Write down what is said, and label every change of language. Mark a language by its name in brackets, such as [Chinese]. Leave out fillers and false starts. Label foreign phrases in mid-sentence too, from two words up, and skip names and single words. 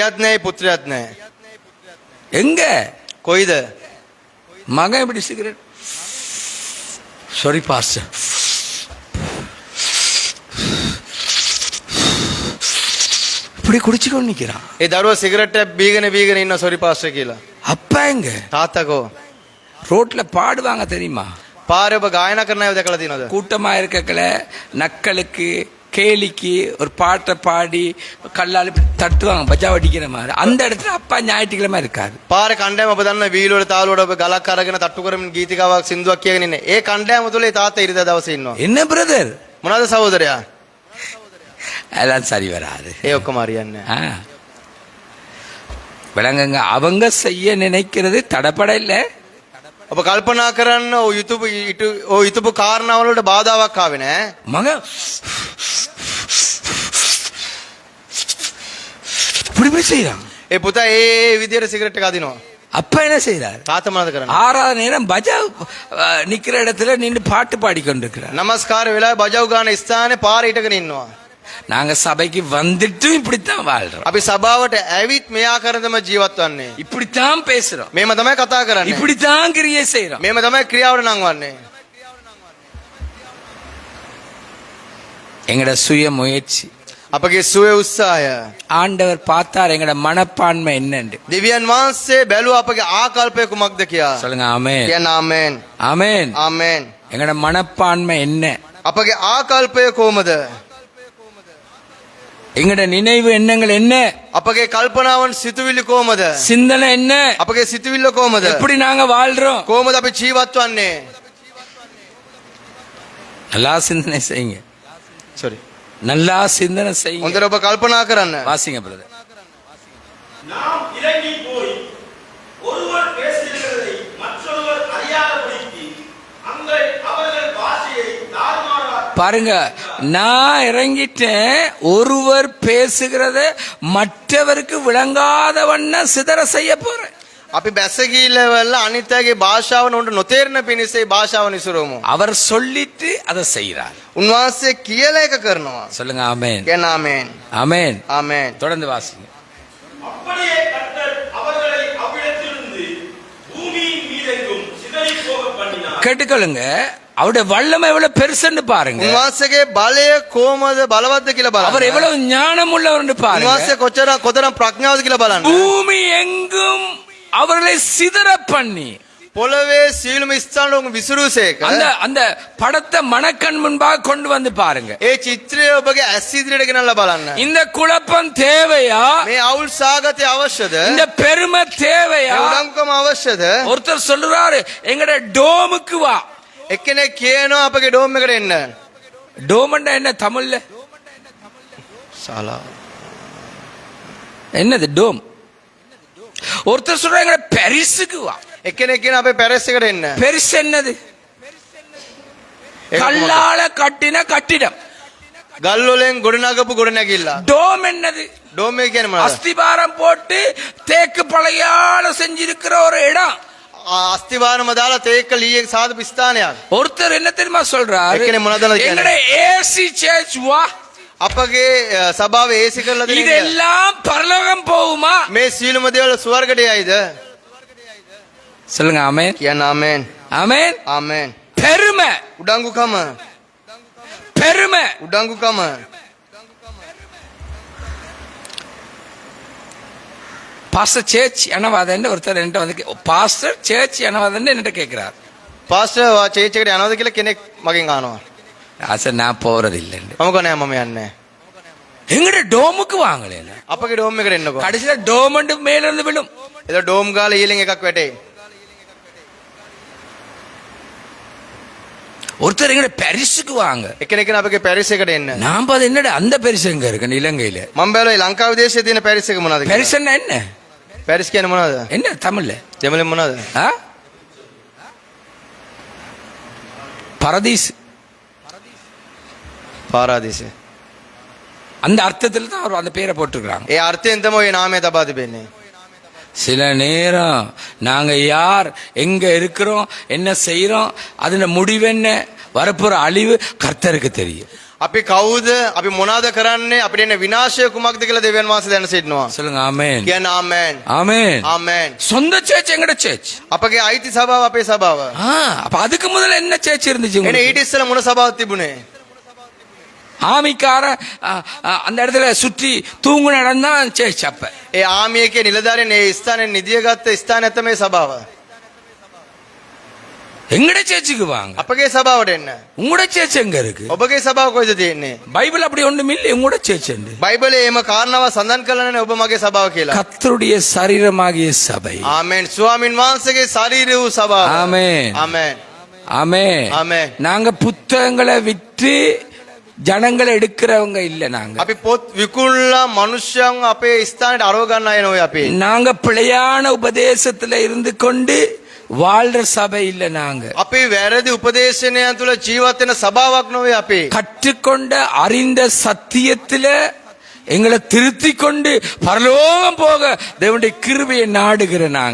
[Sinhala] ඒ පියත් නැහැ, පුත්‍රයත් නැහැ. [Tamil] எங்க? [Sinhala] කොයිද? [Tamil] மகன் எப்படி சிகரெட் [English] sorry pastor [Tamil] இப்படி குடிச்சுக்கொண்டு நிக்கிறான். [Sinhala] ඒ දරුවා සිගරට් එකක් බීගෙන ඉන්න [English] sorry pastor [Sinhala] කියලා. [Tamil] அப்பா எங்க [Sinhala] තාත්තකෝ [Tamil] ரோட்ல பாடுவாங்க தெரியுமா? [Sinhala] පාරේ ඔබ ගායනා කරන අය දැකලා තියෙනවද? [Tamil] கூட்டமா இருக்கல நக்கலுக்கு கேலிக்கு ஒரு பாட்டை பாடி கல்லால் இப்படி தட்டுவாங்க பஜா அடிக்கிற மாதிரி. அந்த இடத்துல அப்பா ஞாயிற்றுக்கிழமை இருக்காரு. [Sinhala] පාරේ කණ්ඩායම ඔබ දන්න වීල් වල තාල වල ඔබ ගලක් අරගෙන තට්ටු කරමින් ගීතිකාවක් සින්දුවක් කියගෙන ඉන්නේ. ඒ කණ්ඩායම තුල ඒ තාත්තා ඉරිදා දවසේ ඉන්නවා. [Tamil] என்ன பிரதர் [Sinhala] මොනවාද සහෝදරයා? [Tamil] அதெல்லாம் சரி வராது. [Sinhala] ඒ ඔක්කොම හරියන්නේ නැහැ. ஆ. [Tamil] விளங்குங்க, அவங்க செய்ய நினைக்கிறது தடப்பட இல்லை. [Sinhala] ඔබ කල්පනා කරන්න ඔය යුතුපු කාරණාවල වලට බාධාවක් ආවේ නැහැ. [Tamil] மக இப்படி போய் செய்யறான். [Sinhala] ඒ පුතා ඒ විදියට සිගරට් එක අදිනවා. [Tamil] அப்பா என்ன செய்யறாரு? [Sinhala] තාත්තා මොනවද කරන්නේ? [Tamil] 6வது நேரம் பஜா நிக்கிற இடத்துல நின்று பாட்டு பாடிக்கொண்டிருக்கிறார். [Sinhala] නමස්කාර වෙලාවේ බජව් ගාන ස්ථානේ පාරේ හිටගෙන ඉන්නවා. [Tamil] நாங்க சபைக்கு வந்துட்டும் இப்படித்தான் வாழ்றோம். [Sinhala] අපි සභාවට ඇවිත් මේ ආකාරයෙන්ම ජීවත් වන්නේ. [Tamil] இப்படித்தான் பேசுறோம். [Sinhala] මේම තමයි කතා කරන්නේ. [Tamil] இப்படித்தான் கிரியை செய்யறோம். [Sinhala] මේම තමයි ක්‍රියාවට නංවන්නේ. [Tamil] எங்கட சுய முயற்சி. [Sinhala] අපගේ සුවේ උත්සාහය. [Tamil] ஆண்டவர் பார்த்தார் எங்கட மனப்பான்மை என்னன்னு. [Sinhala] දෙවියන් වහන්සේ බැලුවා අපගේ ආකල්පය කුමක්ද කියලා. [Tamil] சொல்லுங்க ஆமென். [Sinhala] කියන්න ආමෙන්. [Tamil] ஆமென். [Sinhala] ආමෙන්. [Tamil] எங்கட மனப்பான்மை என்ன? [Sinhala] අපගේ ආකල්පය කොහමද? [Tamil] எங்கட நினைவு எண்ணங்கள் என்ன? [Sinhala] අපගේ කල්පනාවන් සිතුවිලි කොහමද? [Tamil] சிந்தனை என்ன? [Sinhala] අපගේ සිතුවිල්ල කොහමද? [Tamil] எப்படி நாங்க வாழ்றோம்? [Sinhala] කොහමද අපි ජීවත් වන්නේ? [Tamil] நல்லா சிந்தனை செய்யுங்க. sorry. நல்லா சிந்தனை செய்யுங்க. හොඳට ඔබ කල්පනා කරන්න. வாசிங்க பிரதர். நாம் இறங்கி போய் ஒருவர் பேசுகிறதை மற்றொருவர் அறியாதபடிக்கு அவர்கள் பாஷையை தாறுமாறாக பாருங்க, நான் இறங்கிட்டேன். ஒருவர் பேசுகிறத மற்றவருக்கு விளங்காத வண்ணம் சிதற செய்ய போறேன். [Sinhala] අපි බැස ගිහිල්ලා අනිත් අයගේ භාෂාව නෝන්ට නොතේරෙන පිණිස ඒ භාෂාව නිසරවමු. [Tamil] அவர் சொல்லிட்டு அதை செய்கிறார். [Sinhala] උන්වහන්සේ කියලා එක කරනවා. [Tamil] சொல்லுங்க ஆமென். [Sinhala] කියන්න ආමෙන්. [Tamil] ஆமென். [Sinhala] ආමෙන්. [Tamil] தொடர்ந்து வாசிங்க. அப்படியே கர்த்தர் அவர்களை அவ்விடத்திலிருந்து பூமியின் மீதெங்கும் சிதறிப் போக பண்ணினார். கேட்டுக்கொள்ளுங்க, அவருடைய வல்லமை எவ்வளவு பெருசுன்னு பாருங்க. [Sinhala] උන්වහන්සේගේ බලය කොහමද බලවත්ද කියලා බලන්න. [Tamil] அவர் எவ்வளவு ஞானம் உள்ளவர்னு பாருங்க. [Sinhala] උන්වහන්සේ කොතරම් ප්‍රඥාවද කියලා බලන්න. [Tamil] பூமி எங்கும் அவர்களை சிதற பண்ணி [Sinhala] පොළවේ සියලුම ස්ථාන වල විසිරුසේක. [Tamil] அந்த அந்த படத்தை மனக்கண் முன்பாக கொண்டு வந்து பாருங்க. [Sinhala] ඒ චිත්‍රය ඔබගේ ඇස් ඉදිරියට ගෙනල්ලා බලන්න. [Tamil] இந்த குழப்பம் தேவையா? [Sinhala] මේ අවුල් සාගතය අවශ්‍යද? [Tamil] இந்த பெருமை தேவையா? [Sinhala] මේ උඩඟුකම අවශ්‍යද? [Tamil] ஒருத்தர் சொல்றாரு எங்கட டோமுக்கு வா. [Sinhala] එක්කෙනෙක් කියනවා අපගේ ඩෝම් එකට එන්න. [Tamil] டோம்னா என்ன தமிழ்ல? [Sinhala] ශාලා. [Tamil] என்னது டோம்? ஒருத்தர் சொல்றாங்க எங்கட பாரிஸுக்கு வா. [Sinhala] එක්කෙනෙක් කියනවා අපේ පැරිස් එකට එන්න. [Tamil] பெரிஸ் என்னது? கல்லால கட்டின கட்டிடம். [Sinhala] ගල් වලින් ගොඩනගපු ගොඩනැගිල්ල. [Tamil] டோம் என்னது? [Sinhala] ඩෝම් එක කියන්නේ මොනවද? [Tamil] அஸ்திபாரம் போட்டு தேக்கு பழையால செஞ்சிருக்கிற ஒரு இடம். [Sinhala] අස්තිවාරම දාලා තේක ලීයේ සාදු ස්ථානයක්. [Tamil] ஒருத்தர் என்ன தெரியுமா சொல்றாரு? [Sinhala] එක්කෙනෙක් මොනවද කියන්නේ? [Tamil] எங்கட [English] AC church [Tamil] வா. [Sinhala] අපගේ සභාවේ ඒසි කරලා දෙන්න. [Tamil] இதெல்லாம் பரலோகம் போகுமா? [Sinhala] මේ සීලම දේවල් ස්වර්ගයට යයිද? [Tamil] சொல்லுங்க ஆமென். [Sinhala] කියන්න ආමෙන්. [Tamil] ஆமென். [Sinhala] ආමෙන්. [Tamil] பெருமை. [Sinhala] උඩඟුකම. [Tamil] பெருமை. [Sinhala] උඩඟුකම. [English] pastor church [Tamil] எனவாதன்னு ஒருத்தர் என்கிட்ட வந்து [English] pastor church [Tamil] எனவாதன்னு என்கிட்ட கேட்கிறார். [English] pastor church [Sinhala] එකට යනවද කියලා කෙනෙක් මගෙන් අහනවා. [Tamil] ஆசை நான் போறது இல்லைன்னு. [Sinhala] මම කෝ නෑ මම යන්නේ. [Tamil] எங்கட டோமுக்கு வாங்கல. [Sinhala] අපගේ ඩෝම් එකට එන්නකෝ. [Tamil] கடைசியில டோமண்டு மேல இருந்து விழும். [Sinhala] එතකොට ඩෝම් ගාලා ඊලින් එකක් වැටේ. [Tamil] ஒருத்தர் எங்கட பாரிஸுக்கு வாங்க. [Sinhala] එක්කෙනෙක් කියන අපගේ පැරිස් එකට එන්න. [Tamil] நான் பாது என்னடா அந்த பாரிஸ் எங்க இருக்கு இலங்கையில? [Sinhala] මම බැලුවා ලංකාවේ දේශයේ තියෙන පැරිස් එක මොනවද කියලා. [Tamil] பாரிஸ் என்ன? [Sinhala] පැරිස් කියන්නේ මොනවද? [Tamil] என்ன தமிழ்ல? [Sinhala] දෙමළෙන් මොනවද? [Tamil] ஆ? பரதீஸ். [Sinhala] පාරාදීසය. [Tamil] அந்த அர்த்தத்துல தான் அவர் அந்த பேரை போட்டிருக்காங்க. [Sinhala] ඒ අර්ථයෙන් තමයි ඔය නාමය තබා තිබෙන්නේ. [Tamil] சில நேரம் நாங்க யார், எங்க இருக்கிறோம், என்ன செய்யறோம், அதன முடிவு என்ன, வரப்போற அழிவு கர்த்தருக்கு தெரியும். [Sinhala] අපි කවුද? අපි මොනවාද කරන්නේ? අපිට එන විනාශය කුමක්ද කියලා දෙවියන් වහන්සේ දැන සිටිනවා. [Tamil] சொல்லுங்க ஆமென் [Sinhala] කියන්න ආමෙන්. [Tamil] ஆமென் [Sinhala] ආමෙන්. [Tamil] சொந்த சேர்ச் எங்கட சேர்ச் [Sinhala] අපගේ අයිති සභාව අපේ සභාව. [Tamil] அப்ப அதுக்கு முதல்ல என்ன சேர்ச் இருந்துச்சு [Sinhala] එනේ [Tamil] உங்களுக்கு? [Sinhala] ඊට ඉස්සෙල්ලා මොන සභාවක් තිබුණේ? [Tamil] ஆமிக்கார அந்த இடத்துல சுற்றி தூங்குன இடம் தான் சேர்ச் அப்ப. [Sinhala] ඒ ආමියකේ නිලධාරීන් ඒ ස්ථානයේ නිදිය ගත්ත ස්ථානය තමයි සභාව. [Tamil] எங்கட சேர்ச்சுக்கு வாங்க. [Sinhala] අපගේ සභාවට එන්න. [Tamil] உங்களோட சேர்ச் எங்க இருக்கு? [Sinhala] ඔබගේ සභාව කොහෙද තියෙන්නේ? [Tamil] பைபிள் அப்படி ஒண்ணும் இல்லை உங்களோட சேர்ச் என்று. [Sinhala] බයිබලයේ එම කාරණාව සඳහන් කළා නේ ඔබ මගේ සභාව කියලා. [Tamil] கர்த்தருடைய சரீரமாகிய சபை. [Sinhala] ආමෙන්. ස්වාමින් වහන්සේගේ ශරීරය වූ සභාව. [Tamil] ஆமென் [Sinhala] ආමෙන්. [Tamil] ஆமென் [Sinhala] ආමෙන්. [Tamil] நாங்க புத்தகங்களை விற்று ஜனங்களை எடுக்கிறவங்க இல்ல நாங்க. [Sinhala] අපි පොත් විකුණලා මිනිස්යන් අපේ ස්ථානයට අරව ගන්න අය නෙවෙයි අපි. [Tamil] நாங்க பிழையான உபதேசத்துல இருந்து கொண்டு வாழ்ற சபை இல்ல நாங்க. [Sinhala] අපි වැරදි උපදේශනයන් තුල ජීවත් වෙන සභාවක් නෙවෙයි අපි. [Tamil] கற்றுக்கொண்ட அறிந்த சத்தியத்துல எங்களை திருத்தி கொண்டு பரலோகம் போக தேவனுடைய கிருபையை நாடுகிற நாங்க.